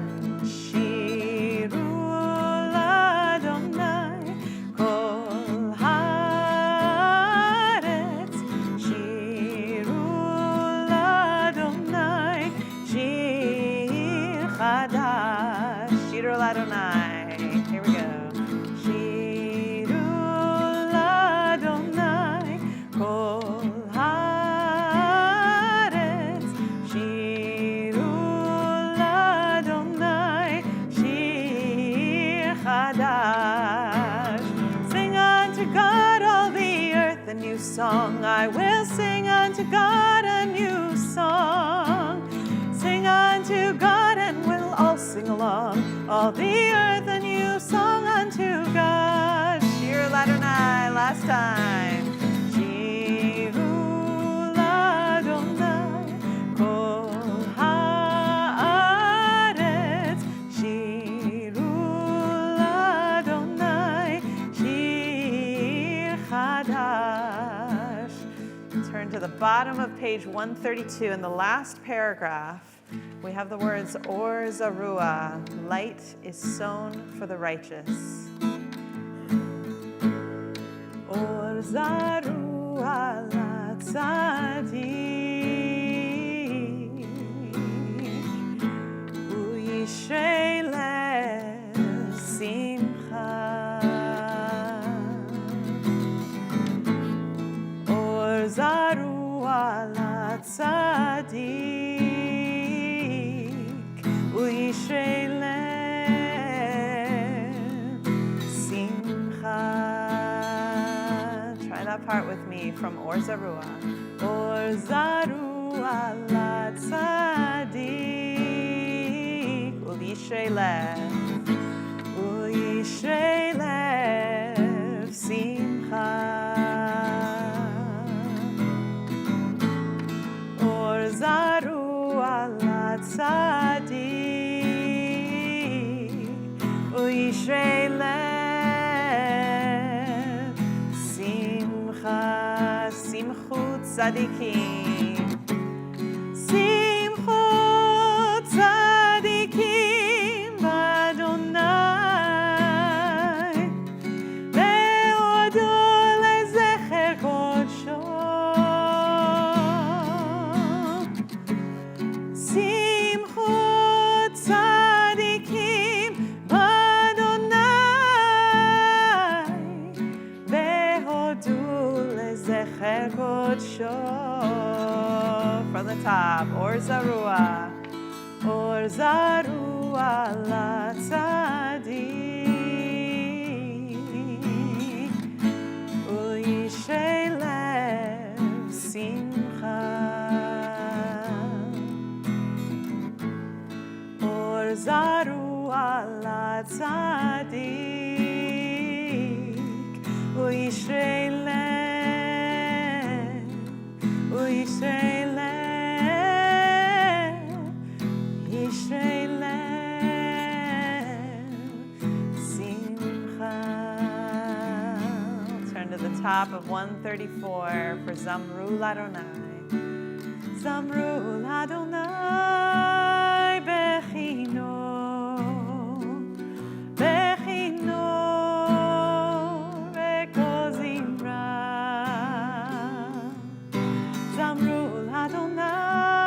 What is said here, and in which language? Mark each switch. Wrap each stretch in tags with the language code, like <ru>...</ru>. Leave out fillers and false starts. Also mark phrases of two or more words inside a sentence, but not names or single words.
<he>שירו לאדוני כל הארץ, שירו לאדוני שיר חדש. שירו לאדוני.</he> <en>Here we go.</en> <he>שירו לאדוני כל הארץ, שירו לאדוני שיר חדש.</he> <en>Sing unto God all the earth a new song. I will sing unto God a new song. Sing unto God and we'll all sing along. All the earth a new song unto God.</en> <he>שיר לאדוני,</he> <en>last time.</en> <he>שירו לאדוני כל הארץ. שירו לאדוני שיר חדש.</he> <en>Turn to the bottom of page 132 in the last paragraph. We have the words Or Zarua, light is sown for the righteous.</en> <he>אור זרוע לצדיק, וישרי לב שמחה. אור זרוע לצדיק, וישרי לב שמחה.</he> <en>Try that part with me from Or Zarua.</en> <he>אור זרוע לצדיק, וישרי לב, וישרי לב שמחה. אור זרוע לצדיק, וישרי לב שמחה. שמחו צדיקים, שמחו צדיקים באדוני, והודו לזכר קדשו. שמחו צדיקים באדוני, והודו לזכר קדשו.</he> <en>From the top, Or Zarua.</en> <he>אור זרוע לצדיק, וישרי לב שמחה. אור זרוע לצדיק, וישרי לב, וישרי לב, ישרי לב שמחה.</he> <en>Turn to the top of 134 for Zamru Ladonai.</en> <he>זמרו לאדוני בכינור, בכינור וקול זמרה. זמרו לאדוני</he>